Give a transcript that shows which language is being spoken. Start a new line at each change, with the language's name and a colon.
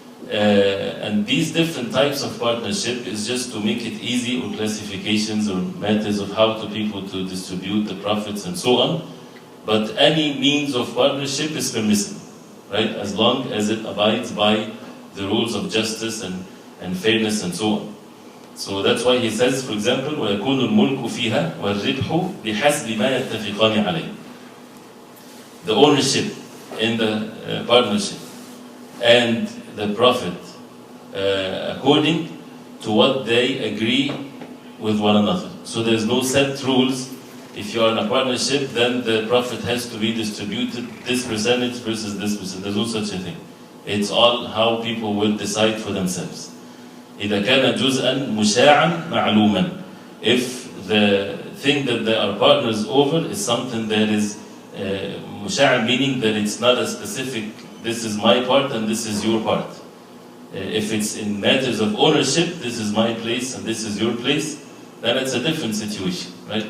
English: And these different types of partnership is just to make it easy, or classifications or matters of how to people to distribute the profits and so on. But any means of partnership is permissible, right? As long as it abides by the rules of justice and fairness and so on. So that's why he says, for example,
Arabic: وَيَكُونُ الْمُلْكُ فِيهَا وَالرِّبْحُ بِحَسْبِ مَا يَتَّفِقَانِ عَلَيْهِ.
English: The ownership in the partnership and the profit according to what they agree with one another. So there's no set rules. If you are in a partnership, then the profit has to be distributed this percentage versus this percentage. There's no such a thing. It's all how people will decide for themselves.
Arabic: إذا كان جزءا مشاعا معلوما.
English: If the thing that they are partners over is something that is مشاع, meaning that it's not a specific, this is my part and this is your part. If it's in matters of ownership, this is my place and this is your place, then it's a different situation, right?